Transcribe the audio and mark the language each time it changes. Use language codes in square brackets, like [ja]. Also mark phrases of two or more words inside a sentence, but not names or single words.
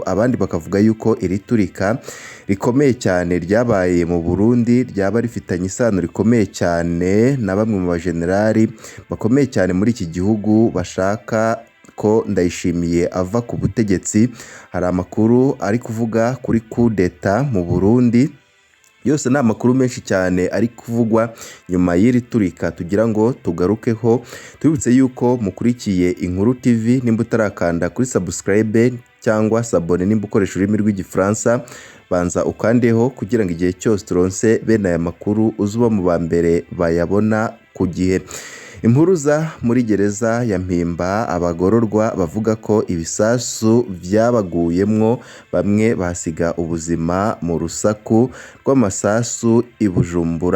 [rw] Abandi bakavuga yuko iri turika rikomeye cyane ryabaye mu Burundi ryaba rifitanye isano rikomeye cyane na bamwe mu bajenerali bakomeye cyane muri iki gihugu bashaka ko Ndayishimiye ava ku butegetsi. Hari amakuru ari kuvuga kuri [fr] coup d'etat [rw] mu Burundi. Yose ni amakuru menshi cyane ari kuvugwa nyuma y'iri turika tugira ngo tugarukeho. Tubibutse yuko mukurikiye Inkuru TV. Nimba utarakanda kuri subscribe cyangwa sabone, nimba ukoresha ururimi rw'igifaransa banza ukandeho kugira ngo igihe cyose turonse bene aya makuru uzuba mu ba mbere bayabona ku gihe. Impuruza muri gereza ya Mpimba, abagororwa bavuga ko ibisasu byabaguyemwo, bamwe basiga ubuzima mu rusaku rw'amasasu i Bujumbura.